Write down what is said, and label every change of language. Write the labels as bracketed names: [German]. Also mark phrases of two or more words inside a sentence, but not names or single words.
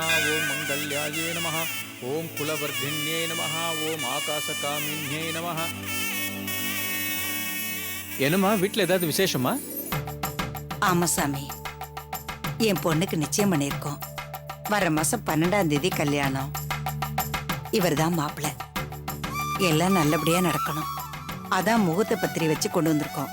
[Sanskrit] ओम मंगल्यायै नमः। ओम कुलवर्धिन्यै नमः। ओम आकाशकामिन्यै नमः। [Tamil] என்னம்மா வீட்டில் ஏதாவது விசேஷமா? ஆமா சாமி, என் பொண்ணுக்கு நிச்சயம் பண்ணியிருக்கோம். வர மாசம் 12ஆம் தேதி கல்யாணம். இவர்தான் மாப்பிள்ளை. எல்லாம் நல்லபடியா நடக்கணும். அதான் முகூர்த்த பத்திரி வச்சு கொண்டு வந்திருக்கோம்.